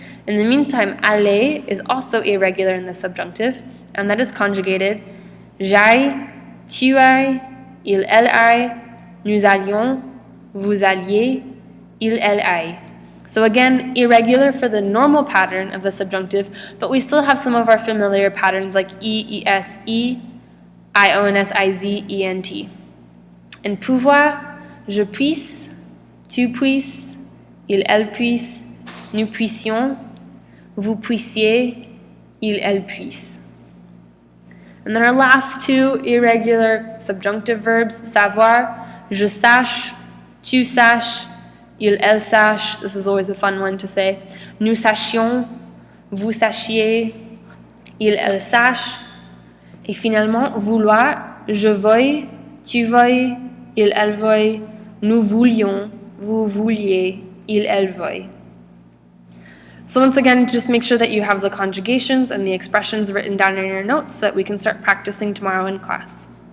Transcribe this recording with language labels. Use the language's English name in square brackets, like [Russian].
[English] In the meantime, aller is also irregular in the subjunctive, and that is conjugated [French] j'aille, tu ailles, il, elle aille, [English] nous allions, vous alliez, il, elle aille. So again, irregular for the normal pattern of the subjunctive, but we still have some of our familiar patterns like e, es, e, ions, iz, ent. [French] In pouvoir, je puisse, tu puisses, il, elle puisse, nous puissions, vous puissiez, il, elle puisse. [English] And then our last 2 irregular subjunctive verbs, savoir, [French] je sache, tu saches, il, elle sache, [English] this is always a fun one to say. [French] Nous sachions, vous sachiez, il, elle sache. Et finalement, vouloir, je veuille, tu veuilles, il, elle veuille, nous voulions, vous vouliez, il, elle veuille. [English] So once again, just make sure that you have the conjugations and the expressions written down in your notes so that we can start practicing tomorrow in class.